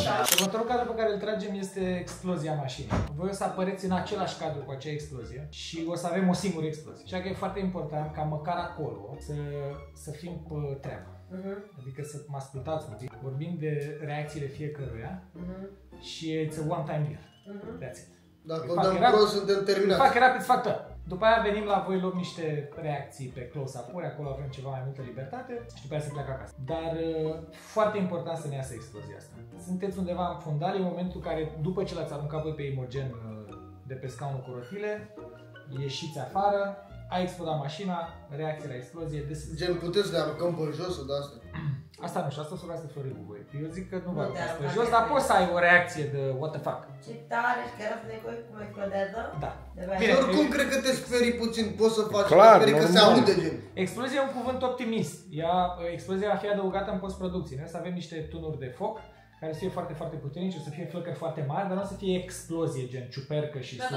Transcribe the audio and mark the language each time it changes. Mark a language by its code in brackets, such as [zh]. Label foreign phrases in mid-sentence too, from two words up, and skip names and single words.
[ro] Următorul cadru pe care îl tragem este explozia mașinii. Voi o să apăreți în același cadru cu acea explozie și o să avem o singură explozie. Așa că e foarte important ca măcar acolo să fim pe treabă. Adică să mă ascultați un pic. Vorbim de reacțiile fiecăruia și [en] it's a one-time deal. That's it. [ro] Dacă o dăm prost, suntem terminați. Fac rapid, fac tot. După aia venim la voi, luăm niște reacții pe close-up-uri, acolo avem ceva mai multă libertate și după aia se pleacă acasă. Dar foarte important să ne iasă explozia asta. Sunteți undeva în fundal, e momentul care, după ce l-ați aruncat voi pe Imogen de pe scaunul cu rotile, ieșiți afară, a explodat mașina, reacție la explozie, gen, puteți să ne aruncăm pe jos de asta? Asta nu știu, asta o să vreau să Florin cu voi. Eu zic că nu vă aruncați pe jos, dar poți să ai o reacție de [en] what the fuck. [ro] Ce tare, și chiar să ne coi cum explodează? Da. Bine, oricum cred că te sperii puțin, poți să faci, clar, că se aude gen. Explozia e un cuvânt optimist. Explozia va fi adăugată în postproducție. Noi o să avem niște tunuri de foc care să fie foarte, foarte puternici, o să fie flăcări foarte mari, dar nu o să fie explozie, gen ciupercă și sunet.